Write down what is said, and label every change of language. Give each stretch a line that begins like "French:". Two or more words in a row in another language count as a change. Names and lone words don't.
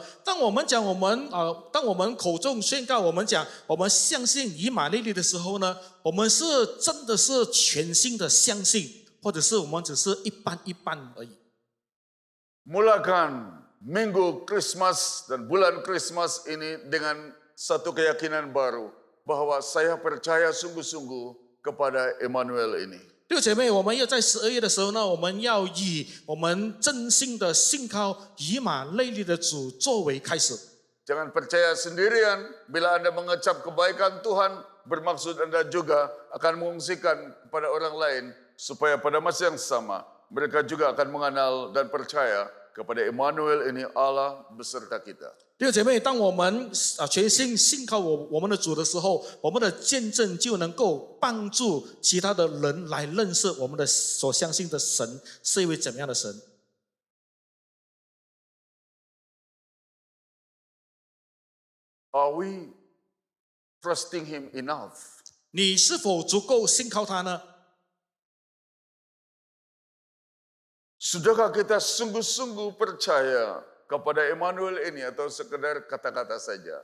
Chinese: 当我们口中宣告，我们讲我们相信以马内利的时候呢，我们是真的是全心的相信，或者是我们只是一般一般而已。
Malay: Mulakan minggu Christmas dan bulan Christmas ini dengan satu keyakinan baru bahwa saya percaya sungguh-sungguh kepada Immanuel ini.
Chinese: 弟兄姐妹，我们要在12月的时候呢，我们要以我们真心的信靠以马内利的主作为开始。
Malay: Jangan percaya sendirian. Bila Anda mengecap kebaikan Tuhan, bermaksud Anda juga akan mengungsikan kepada orang lain supaya pada masa yang sama mereka juga akan mengenal dan percaya kepada Immanuel ini Allah beserta kita.
Chinese: 弟兄姐妹，当我们全心信靠我们的主的时候，我们的见证就能够帮助其他的人来认识我们的所相信的神是一位怎么样的神。
English: Are we trusting Him enough?
Chinese: 你是否足够信靠他呢？
Malay: Sudahkah kita sungguh-sungguh percaya kepada Immanuel ini atau sekedar kata-kata saja?